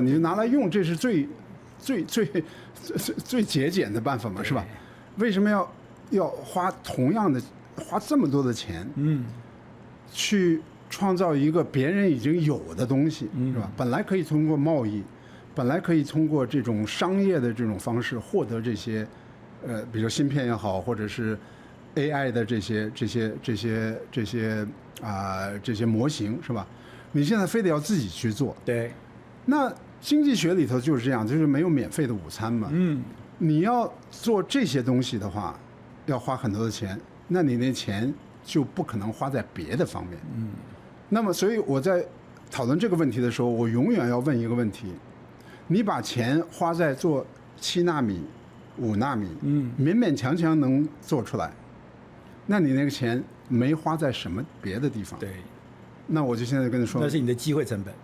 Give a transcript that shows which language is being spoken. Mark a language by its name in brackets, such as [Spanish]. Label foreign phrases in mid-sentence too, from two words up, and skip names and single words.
[Chinese] 你就拿來用，這是最節儉的辦法嘛，是吧？為什麼要花同樣的花這麼多的錢，去創造一個別人已經有的東西，是吧？本來可以通過貿易，本來可以通過這種商業的這種方式獲得這些，比如芯片也好，或者是 AI 的這些模型，是吧？你現在非得要自己去做。對。那經濟學裡頭就是這樣，就是沒有免費的午餐嘛。你要做這些東西的話，要花很多的錢，那你那錢就不可能花在別的方面。那麼，所以我在討論這個問題的時候，我永遠要問一個問題：你把錢花在做7納米、5納米，勉勉強強能做出來，那你那個錢沒花在什麼別的地方？對。那我就現在跟你說，那是你的機會成本。